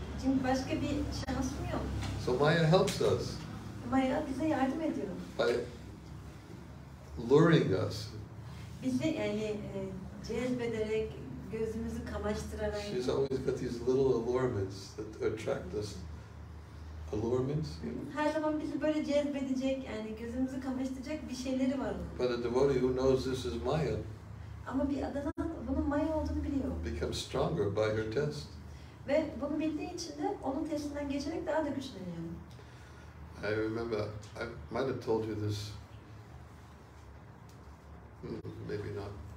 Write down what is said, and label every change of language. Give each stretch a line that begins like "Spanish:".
Turkish: Çünkü başka bir şansım yok.
English: So Maya helps us.
Turkish: Maya bize yardım ediyor.
English: By luring us.
Turkish: Bizi yani cezbederek, gözümüzü kamaştırarak.
English: She's always got these little allurements that attract us. Allurements?
Turkish: Her zaman bizi böyle cezbedecek, yani gözümüzü kamaştıracak bir şeyleri var.
English: But a devotee who knows this is Maya
Turkish: Ama bir adanan bunun Maya olduğunu biliyor.
English: becomes stronger by her test.
Turkish: Ve bunu bildiği için de onun testinden geçerek daha da güçleniyor.
English: I remember, I might have told you this, maybe not.